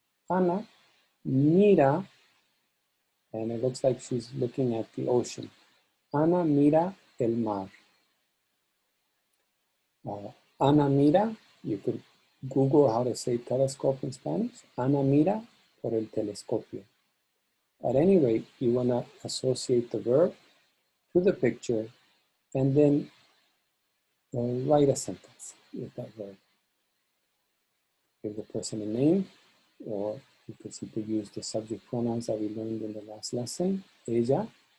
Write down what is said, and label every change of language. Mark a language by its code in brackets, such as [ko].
[es] Ana mira, [en] and it looks like she's looking at the ocean. [es] Ana mira el mar. Ana mira, [en] you could Google how to say telescope in Spanish. [es] Ana mira por el telescopio. [en] At any rate, you want to associate the verb to the picture and then write a sentence with that verb. Give the person a name, or you could simply use the subject pronouns that we learned in the last lesson. Ella,